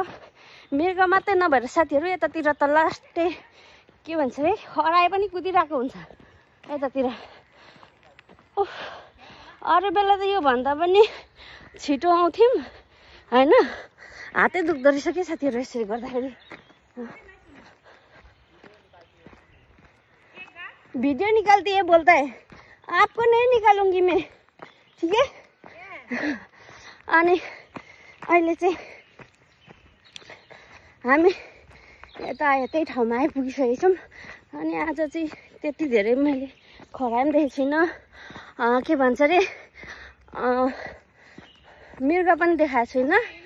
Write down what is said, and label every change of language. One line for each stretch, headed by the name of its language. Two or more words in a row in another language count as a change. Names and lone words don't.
Nepali: मृग मात्रै नभएर साथीहरू यतातिर त लास्टै के भन्छ अरे खरायो पनि कुदिरहेको हुन्छ यतातिर। अरू बेला त यो भन्दा पनि छिटो आउँथ्यौँ होइन, हातै दुख्दो रहेछ क्या साथीहरू यसरी गर्दाखेरि।
Hindi: वीडियो निकाल दिए बोलता है, आपको नहीं निकालूंगी मैं, ठीक है।
Nepali: अनि अहिले चाहिँ हामी यता यतै ठाउँमा आइपुगिसकेको छौँ। अनि आज चाहिँ त्यति धेरै मैले खरायो पनि देखेको छुइनँ। के भन्छ अरे मृग पनि देखाएको छुइनँ।